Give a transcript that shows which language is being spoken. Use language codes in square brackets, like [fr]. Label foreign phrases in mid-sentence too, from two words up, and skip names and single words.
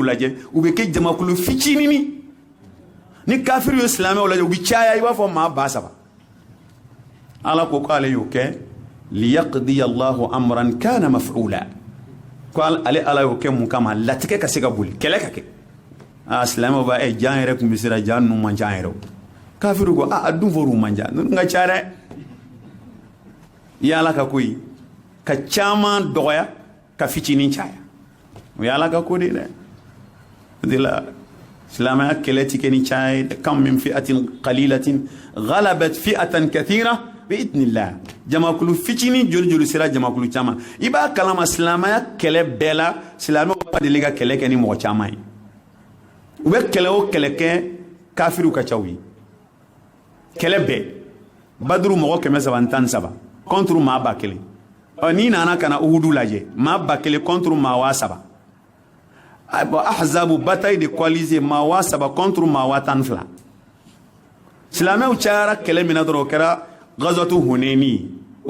[bm] lajɛ u bɛ kɛ jamakulu fitinini ni kafiriw ye silamɛw lajɛ u bɛ caya i b'a fɔ maa 3000 Ala ko k'ale y'o kɛ [ar] ليقضي الله أمرا كان مفعولا [bm] ko ale Ala y'o kɛ mun kama latigɛ ka se ka boli kɛlɛ ka kɛ silamɛw b'a jan yɛrɛ tun bɛ sira jan ninnu man ca yɛrɛ o kafiriw ko a dun fɔr'u man ca ninnu ka ca dɛ i ye Ala ka ko ye ka caman dɔgɔya ka fitinin caya o ye Ala ka ko de dɛ o de la silamaya kɛlɛ ti kɛ ni caya ye [ar] كم من فئة قليلة غلبت فئة كثيرة بإذن الله [bm] jamakulu fitini joli sera jamakulu caman i b'a kalama silamaya kɛlɛ bɛɛ la silamɛw ba deli ka kɛlɛ kɛ ni mɔgɔ caman ye u bɛ kɛlɛ o kɛlɛ kɛ kafiriw ka caw ye kɛlɛ bɛɛ baduru mɔgɔ 313 contre maa 1000 n'i nana ka na uhudu lajɛ maa 1000 contre maa 3000 ahzabu [fr] bataille de coalisé [bm] maa 3000 contre maa 12 silamɛw cayara kɛlɛ min na dɔrɔn o kɛra [ar] غزوة حنين [bm] o